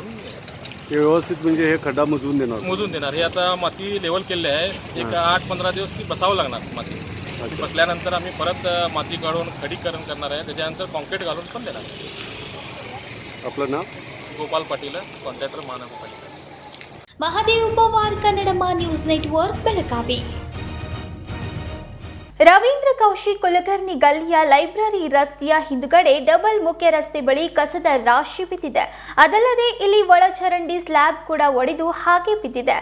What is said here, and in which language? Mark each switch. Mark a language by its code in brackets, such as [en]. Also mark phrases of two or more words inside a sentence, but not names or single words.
[mr] हे व्यवस्थित म्हणजे हे खड्डा मुजवून देणार. हे आता माती लेवल केलेली आहे, एक 8-15 दिवस ती बसावं लागणार माती. ती बसल्यानंतर आम्ही परत माती काढून खडीकरण करणार आहे, त्याच्यानंतर कॉन्क्रीट घालून पण देणार. आपलं नाव? गोपाल पाटील, कॉन्ट्रॅक्टर महानगरपालिका. [kn] ಮಹದೇವ್ ಪವಾರ್ ಕನ್ನಡಮ ನ್ಯೂಸ್ ನೆಟ್ವರ್ಕ್ ಬೆಳಗಾವಿ. ರವೀಂದ್ರ ಕೌಶಿಕ್ ಕುಲಕರ್ಣಿ ಗಲ್ಲಿಯ ಲೈಬ್ರರಿ ರಸ್ತೆಯ ಹಿಂದುಗಡೆ ಡಬಲ್ ಮುಖ್ಯ ರಸ್ತೆ ಬಳಿ ಕಸದ ರಾಶಿ ಬಿದ್ದಿದೆ. ಅದಲ್ಲದೆ ಇಲ್ಲಿ ಒಳಚರಂಡಿ ಸ್ಲ್ಯಾಬ್ ಕೂಡ ಒಡೆದು ಹಾಗೆ ಬಿದ್ದಿದೆ.